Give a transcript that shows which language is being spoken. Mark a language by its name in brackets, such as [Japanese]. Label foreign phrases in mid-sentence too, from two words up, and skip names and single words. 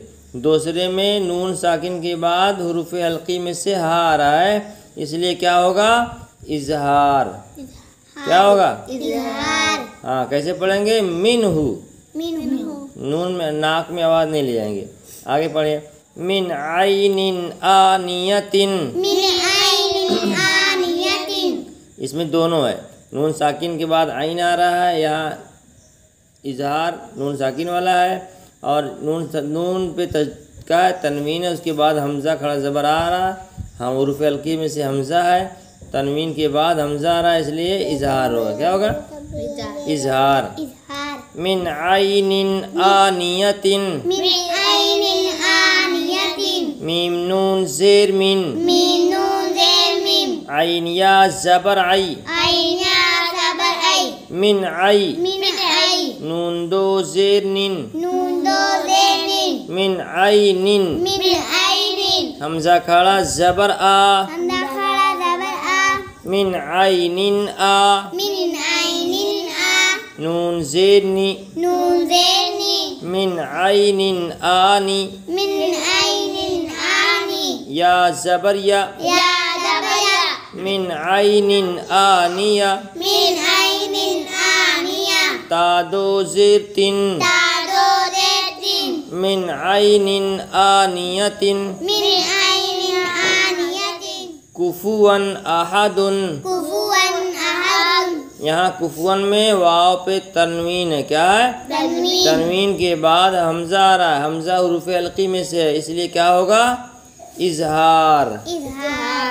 [Urdu] دوسرے میں نون ساکن کے بعد حروف حلقی میں سے ہا آ رہا ہے، اس لیے کیا ہوگا؟ اظہار۔ کیا ہوگا؟ اظہار، ہاں، کیسے پڑھیں گے؟ منہ، منہ، نون میں ناک میں آواز نہیں لے جائیں گے۔ آگے پڑھیں، [Arabic] من عین آنیۃ، من عین آنیۃ، [Urdu] اس میں دونوں ہے، نون ساکن کے بعد عین آ رہا ہے، یہاں اظہار نون ساکن والا ہے، اور نون پہ کا تنوین ہے، اس کے بعد حمزہ کھڑا زبر آ رہا، ہم حروف حلقی میں سے حمزہ ہے، تنوین کے بعد حمزہ آ رہا ہے، اس لیے اظہار ہوگا۔ کیا ہوگا؟ اظہار۔ اظہار، [Arabic] من عین آنیۃ، من عین آنیۃ، [Urdu] میم نون زیر من، میم نون زیر میم، عین یا زبر عی، عین یا زبر ای، [Arabic] من عی، من ای، [Urdu] نون دو زیر نن، نون دو زیر نین، [Arabic] من عین، من عین، [Urdu] حمزہ کھڑا زبر آ، حمزہ کھڑا زبر آ، [Arabic] من عین آ، من عین آ، [Urdu] نون زیر نی، نون زیر نی، [Arabic] من عین آنی، من عین آنی، [Urdu] یا زبر یا، یا زبر یا، [Arabic] من عین آنیہ، من عین آنیہ، [Urdu] تا دو زیر تن، تا دو زیر تین، [Arabic] من عین آنیۃ، من عین آنیۃ، کفوا احد، کفوا احد، [Urdu] یہاں کفون میں واو پہ تنوین ہے۔ کیا ہے؟ تنوین، تنوین کے بعد حمزہ آ رہا ہے، حمزہ حروف حلقی میں سے ہے، اس لیے کیا ہوگا؟ اظہار۔ اظہار،